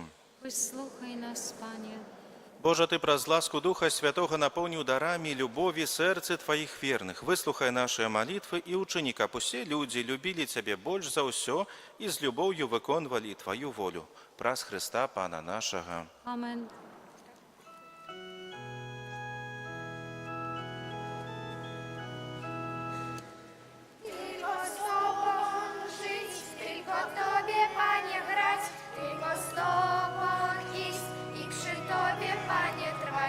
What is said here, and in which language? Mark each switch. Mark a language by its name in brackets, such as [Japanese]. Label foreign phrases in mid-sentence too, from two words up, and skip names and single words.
[Belarusian] Выслухай нас, Пане. Божа, Ты праз ласку Духа Святого напоўніў дарамі любові сэрцы Тваіх верных. Выслухай нашыя малітвы і ўчыні, каб усе людзі любілі Цябе больш за ўсё і з любоўю выконвалі Тваю волю. Праз Хрыста, Пана нашага. Амен. [Polish] Tylko z Tobą żyć, tylko Tobie, Panie, grać, tylko z Tobą iść i przy Tobie, Panie, trwać.